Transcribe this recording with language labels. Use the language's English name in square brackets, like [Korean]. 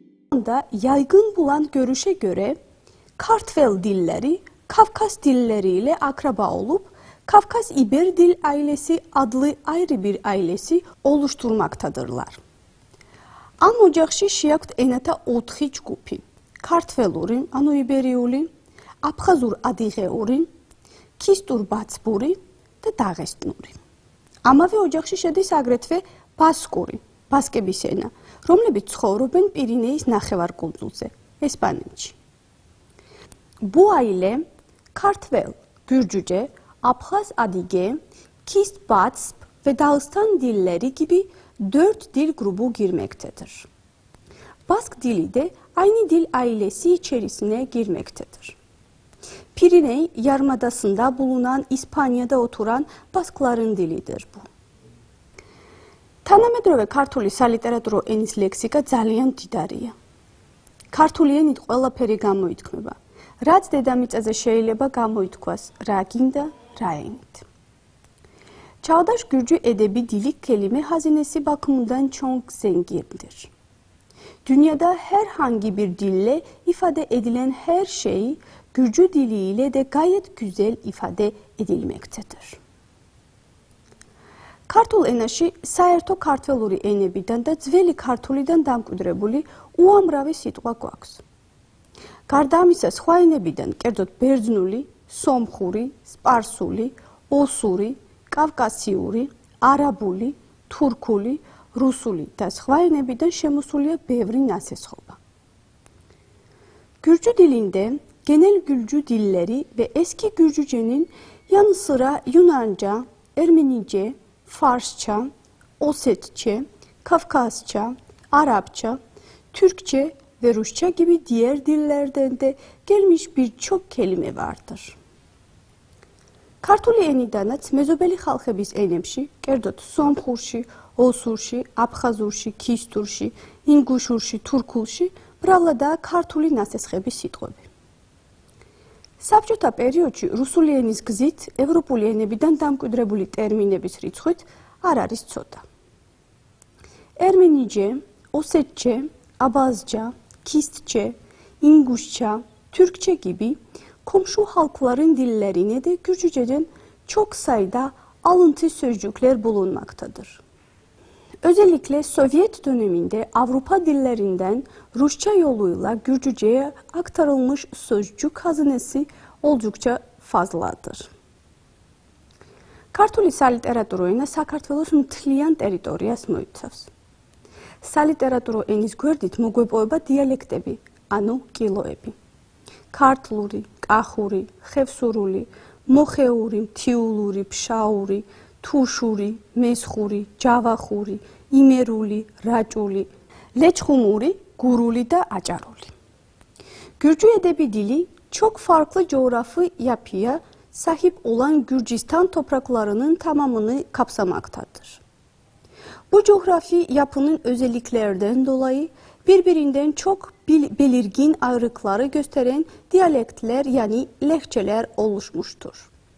[Turkish] anda yaygın bulan görüşe göre Kartvel dilleri Kafkas dilleriyle akraba olup Kafkas-İber dil ailesi adlı ayrı bir ailesi oluşturmaktadırlar. [Georgian] Am ocaqში შეაქვთ ენათა 4 ჯგუფი: ქართველური, ანუ იბერიული, აფხაზურ ადიღეური, ქისტურ-ბაცბური და დაღესტნური. ამავე ოჯახში შედის აგრეთვე ბასკური, ბასკების ენა, რომლებიც ცხოვრობენ პირინეის ნახევარკუნძულზე, ესპანეთში. [Turkish] Bu aile Kartvel, Gürcüce, Abxaz Adige, Kist-Batsb ve Dağıstan dilleri gibi 4 dil grubu girmektedir. Bask dili de aynı dil ailesi içerisine girmektedir. Piriney Yarımadası'nda bulunan İspanya'da oturan Baskların dilidir bu. [Georgian] თანამედროვე ქართული სალიტერატურო ენის ლექსიკა ძალიან მდიდარია. ქართული ენით ყველაფერი გამოითქმება. რაც დედამიწაზე შეიძლება გამოითქვას, რა გინდა, რა ენით. [Turkish] Çağdaş Gürcü edebi dili kelime hazinesi bakımından çok zengindir. Dünyada herhangi bir dille ifade edilen her şey Gürcü diliyle de gayet güzel ifade edilmektedir. [Georgian] Kartul enashi saerto kartveluri enebidan da zveli kartulidan damკვიდრებული უამრავი სიტყვა გვაქვს. გარდა ამისა, სხვა ენებიდან, კერძოდ ბერძნული, სომხური, სპარსული, ოსური, კავკასიური, არაბული, თურქული, რუსული და სხვა ენებიდან შემოსულია ბევრი ნასესხობა. [Turkish] Gürcü dilinde genel Gürcü dilleri ve eski Gürcücenin yanı sıra Yunanca, Ermenice, Farsça, Osetçe, Kafkasça, Arapça, Türkçe ve Rusça gibi diğer dillerden de gelmiş birçok kelime vardır. [Georgian] Kartuli enidanაც მეზობელი ხალხების ენებში, კერძოდ სომხურში, ოსურში, აფხაზურში, ქისტურში, ინგუშურში, თურქულში მრავლადაა ქართული ნასესხების სიტყვები. საბჭოთა პერიოდში რუსული ენის გზით ევროპული ენებიდან დამკვიდრებული ტერმინების რიცხვით არ არის ცოტა. [Turkish] Ermenice, Osetçe, Abazca, Kistçe, İnguşça, Türkçe gibi komşu halkların dillerine de Gürcüce'den çok sayıda alıntı sözcükler bulunmaktadır. Özellikle Sovyet döneminde Avrupa dillerinden Rusça yoluyla Gürcüce'ye aktarılmış sözcük hazinesi oldukça fazladır. [Georgian] Kartuli სალიტერატურო ენა საქართველოს მთლიან ტერიტორიას მოიცავს. სალიტერატურო ენის გვერდით მოგვეპოვება დიალექტები, ანუ კილოები. ქართლური, კახური, ხევსურული, მოხეური, მთიულური, ფშაური, თუშური, მესხური, ჯავახური, იმერული, raçuli, leçxumuri, guruli da acaruli. [Turkish] Gürcü edebi dili çok farklı coğrafi yapıya sahip olan Gürcistan topraklarının tamamını kapsamaktadır. Bu coğrafi yapının özelliklerden dolayı birbirinden çok belirgin ayrıkları gösteren diyalektler yani lehçeler oluşmuştur.